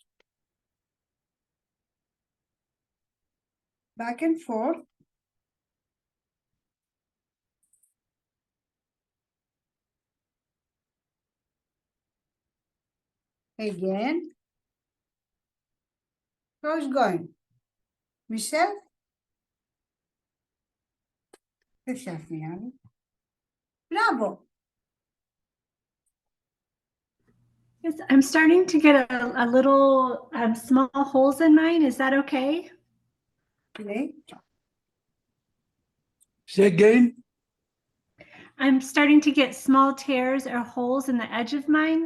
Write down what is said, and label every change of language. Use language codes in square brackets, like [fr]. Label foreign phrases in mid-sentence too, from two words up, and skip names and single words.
[en] Back and forth. Again. How's it going? Michelle? [el] Δεν φτιάχνει άλλο. Μπράβο. [en] Yes, I'm starting to get a little small holes in mine. Is that okay? Okay. Say again? I'm starting to get small tears or holes in the edge of mine.